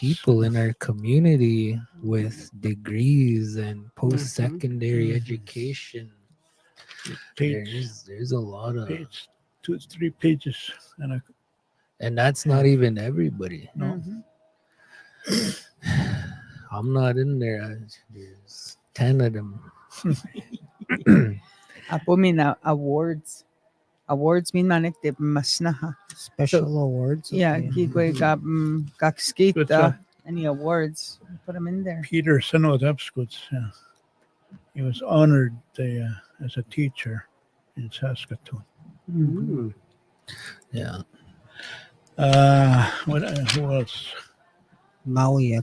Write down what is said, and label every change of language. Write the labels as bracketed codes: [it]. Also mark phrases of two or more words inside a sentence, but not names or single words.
[en] people in our community with degrees and post-secondary Mhm. education. Page, There's a lot of, page, 2-3 pages, and and that's not even everybody. no. I'm not in there. There's 10 of them. [cr] Apo mina awards. Awards min manik de masnaha. [en] Special awards. Yeah, okay. [cr] kigwe gab kakskita. [en] Good job. Any awards? Put them in there. Peter Sinodapskutz, he was honored as a teacher in Saskatoon. Mm. Yeah. Who else? Maui.